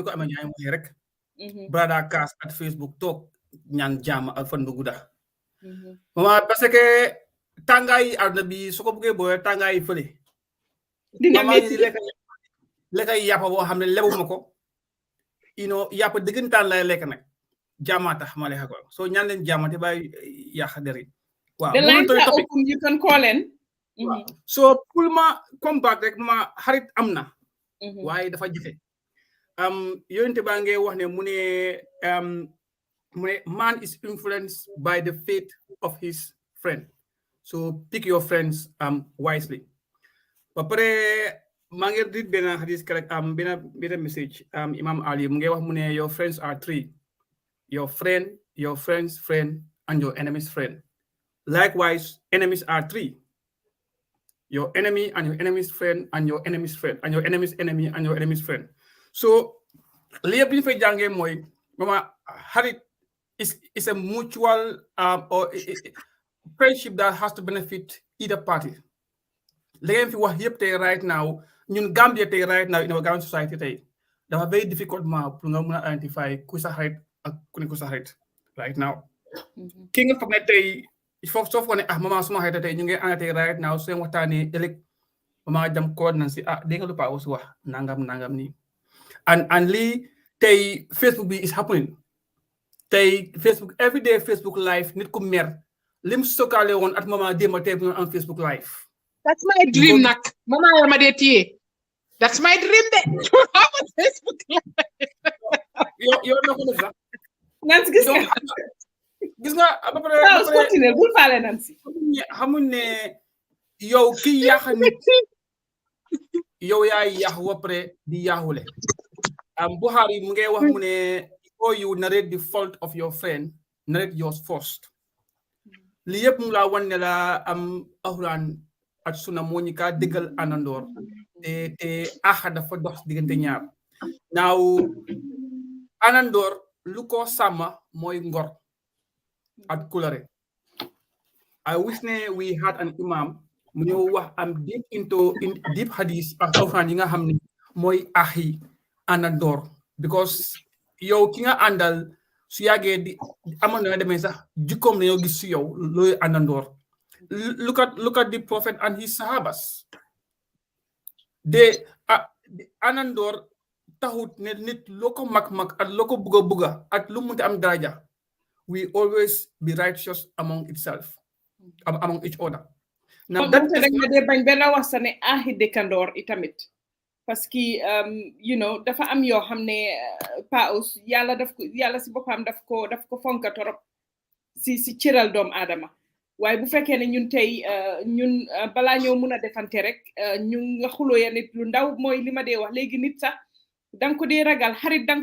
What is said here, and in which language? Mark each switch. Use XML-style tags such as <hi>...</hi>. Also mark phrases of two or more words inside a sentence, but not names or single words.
<wo>ko amee ñaay waxee rek brada kaas at Facebook toog ñaan jàmm ak fan bu gudda mama parce que tàngaay aw na bi su ko buggee booyee tàngaay fële mama yi lekk yàppa boo xam ne lebuma ko yàppa dëggantaan lay lekk nag jàmma tax ma lekk ko so ñaan leen jàmm te bàyyi yàq deri waaw</wo> <en>the lines are open you can call in</en> <wo>so pour ma compact rek ma xarit am na waaye dafa jafe yonente baa ngi wax ne mu ne</wo> <en>man is influenced by the faith of his friend so pick your friends wisely</en> <wo>ba pare maa ngi read benn hadis correct benn message Imam Ali mu ngi wax mu ne your</wo> <en>friends are three your friend your friend's friend and your enemy's friend likewise enemies are three your enemy and your enemy's friend and your enemy's friend and your enemy's enemy and your enemy's friend so</en> <wo>li yëpp li ñu fay jàngee mooy mama xarit</wo> <en>is a mutual or friendship that has to benefit either party</en> <wo>li ngeen fi wax yëpp tey</wo> <en>right now</en> <wo>ñun Gambia tey</wo> <en>right now in our Gambian society</en> <wo>tey dafa</wo> <en>very difficult</en> <wo>ma pour nga mën a identify ku sa xarit ak ku ne ku sa xarit</wo> <en>right now</en> <wo>ki nga foog ne tey soo foog ne mama suma xarit tey ñu ngi ànd tey</wo> <en>right now</en> <wo>seen waxtaanee ëllëg mama jam kood nañ si dégg nga lu Paa aussi wax nangam nii and lii tey Facebook bi</wo> <en>is happening</en> <wo>tey</wo> <en>Facebook everyday Facebook live</en> <wo>nit ku mer lim sokale woon at mama démba tey bu</wo> <en>on Facebook live that's my dream</en> <wo>nag mama ma dee téye</wo> <en>that's my dream de Facebook live</en> <wo>yow na ko def sax Nancy gis nga ba pare bul faale Nancy xamuñ ne yow ki yàq nit yow yaay yàq ba pare di yàqule Buhari mu ngi wax mu ne</wo> <en>before you narrate the fault of your friend narrate yours first</en> <wo>li yëpp mu laa wan ne la alxuraan ak sunna moo ñu kaa dëggal àndandoor te axa dafa dox diggante ñaar naaw àndandoor lu ko sàmm mooy ngor at kulare</wo> <en>I wish</en> <wo>ne</wo> <en>we had an imam</en> <wo>mu ñëw wax</wo> <en>deep into deep hadith</en> <wo>ak alxuraan yi nga xam ne mooy axi àndandoor because yow ki nga àndal su yàggee di amoon na demee sax jikkoom nañoo gis si yow looy àndandoor</wo> <en>look at the prophet and his sahabas</en> <wo>de àndandoor taxut ne nit loo ko mag at loo ko bugga at lu munti am daraja</wo> <en>we always be righteous among each other now that is</en> <wo>bañ benn wax sa ne ahi dëkkandoor itamit parce que</wo> <en>you know</en> <wo>dafa am yoo xam ne paus yàlla si boppam daf ko fonka torop si cëral doomu aadama waaye bu fekkee ne ñun tey ñun balaa ñoo mun a defante rek ñu nga xuloo ya nit lu ndaw mooy li ma dee wax léegi nit sax danga ko dee ragal xarit danga</wo>